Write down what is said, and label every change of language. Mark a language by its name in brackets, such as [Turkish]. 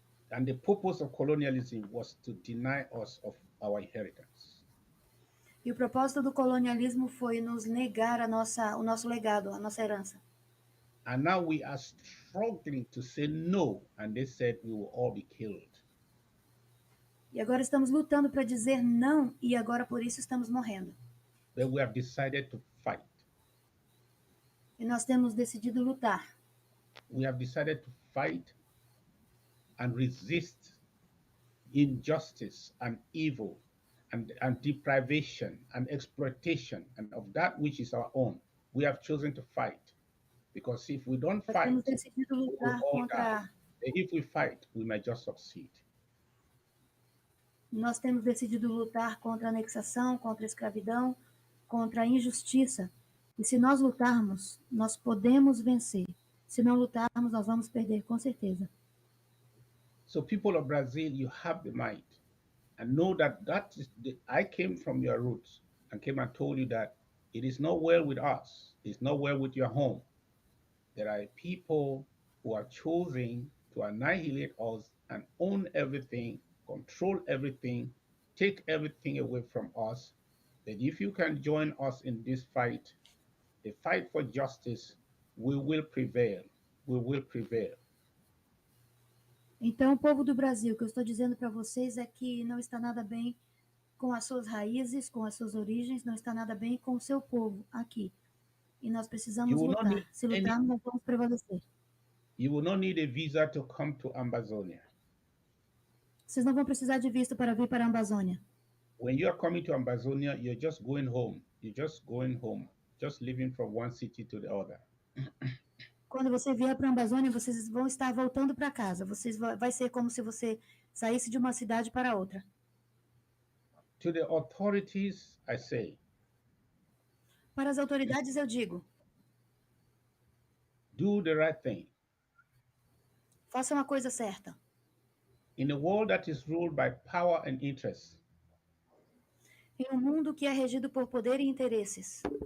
[English] And the purpose of colonialism was to deny us of our inheritance. [Portuguese] E o propósito do colonialismo foi nos negar o nosso legado, a nossa herança. [English] And now we are struggling to say no, and they said we will all be killed. [Portuguese] E agora estamos lutando para dizer não, e agora por isso estamos morrendo. [English] But we have decided to fight. [Portuguese] E nós temos decidido lutar. [English] We have decided to fight and resist injustice and evil and deprivation and exploitation and of that which is our own. We have chosen to fight. Because if we don't [Portuguese] Nós [English] fight, [Portuguese] temos decidido [English] we will [Portuguese] lutar [English] all die. If we fight, we might just succeed. [Portuguese] Nós temos decidido lutar contra a anexação, contra a escravidão, contra a injustiça. E se nós lutarmos, nós podemos vencer. Se não lutarmos, nós vamos perder, com certeza. [English] So people of Brazil, you have the might. And know that I came from your roots and came and told you that it is not well with us. It's not well with your home. There are people who are choosing to annihilate us and own everything, control everything, take everything away from us. That if you can join us in this fight, the fight for justice, we will prevail. We will prevail. [Portuguese] Então, o povo do Brasil, o que eu estou dizendo para vocês é que não está nada bem com as suas raízes, com as suas origens, não está nada bem com o seu povo aqui. E nós precisamos lutar. Se lutarmos, nós vamos prevalecer. [English] You will not need a visa to come to Ambazonia. [Portuguese] Vocês não vão precisar de visto para vir para a Amazônia. [English] When you are coming to Ambazonia, you're just going home. You're just going home, just living from one city to the other. [Portuguese] Quando você vier para a Amazônia, vocês vão estar voltando para casa. Vai ser como se você saísse de uma cidade para outra. [English] To the authorities, I say, [Portuguese] para as autoridades eu digo, [English] do the right thing. [Portuguese] Façam a coisa certa. [English] In a world that is ruled by power and interest, [Portuguese] em um mundo que é regido por poder e interesses,